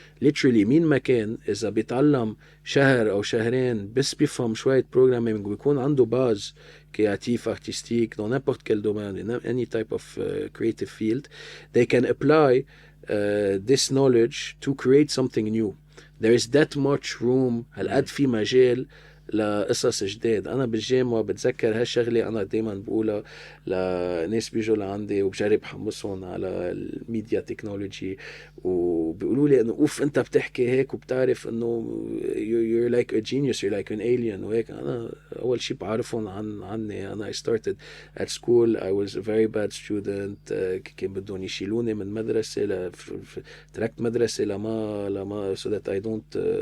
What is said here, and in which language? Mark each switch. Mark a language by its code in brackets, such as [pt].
[en] Literally [ar] مين ما كان إذا بيتعلم شهر أو شهرين بس بيفهم شوية programming ويكون عنده باز كرياتيف [fr] artistique dans n'importe quel domaine, [en] in any type of creative field, they can apply this knowledge to create something new. There is that much room. [ar] هالقد في مجال لقصص جديد. انا بالجامعه بتذكر هالشغله انا دائما بقولها لناس بيجوا لعندي وبجرب حمسهم على الميديا تكنولوجي وبيقولوا لي انه اوف انت بتحكي هيك وبتعرف انه [en] you're like a genius, you're like an alien [ar] وهيك. انا اول شيء بعرفهم عني. [en] انا I started at school, I was a very bad student. [ar] كان بدهم يشيلوني من مدرسه تركت مدرسه لما [en] so that I don't